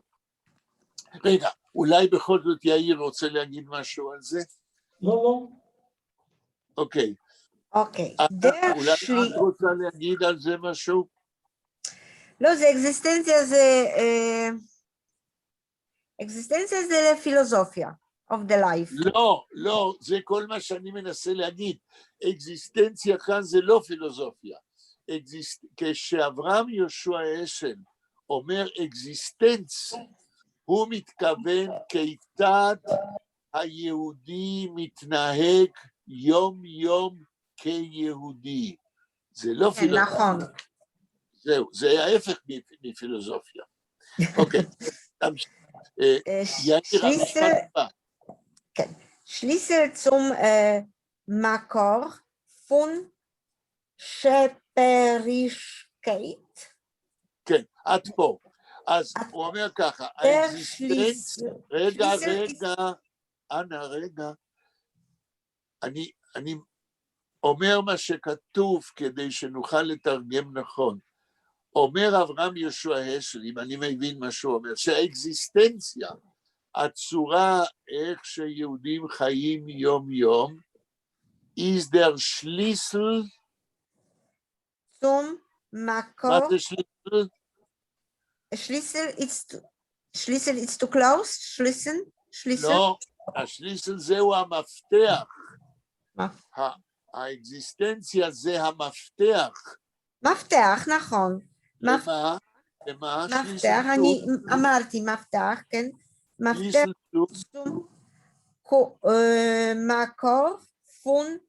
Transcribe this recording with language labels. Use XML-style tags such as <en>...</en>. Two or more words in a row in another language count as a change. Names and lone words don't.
<he>רגע, אולי בכל זאת יאיר רוצה להגיד משהו על זה? לא. אוקיי. אוקיי. אולי את רוצה להגיד על זה משהו? לא, זה אקזיסטנציה זה לפילוסופיה</he> <en>of the life.</en> <he>לא, זה כל מה שאני מנסה להגיד. אקזיסטנציה כאן זה לא פילוסופיה. כשאברהם יהושע אשל אומר אקזיסטנץ, הוא מתכוון כיצד היהודי מתנהג יום יום כיהודי. זה לא פילוסופיה. נכון. זהו, זה ההפך מפילוסופיה. אוקיי.</he> <de>Schlüssel zum Makor von Schöpferischkeit.</de> <he>כן, עד פה. אז הוא אומר ככה, האקזיסטנץ, רגע, אנא, רגע, אני אומר מה שכתוב כדי שנוכל לתרגם נכון. אומר אברהם יהושע אשל, אם אני מבין מה שהוא אומר, שהאקזיסטנציה, הצורה איך שיהודים חיים יום יום,</he> <de>is der Schlüssel, zum Makor.</de> <he>מה זה שליסל?</he> <de>Schlüssel ist</de> <en>to close?</en> <de>Schlüssel?</de> <he>לא, השליסל זהו המפתח. מה? האקזיסטנציה זה המפתח. מפתח, נכון. למה? מפתח, אני אמרתי מפתח, כן? מפתח מקור פון</he>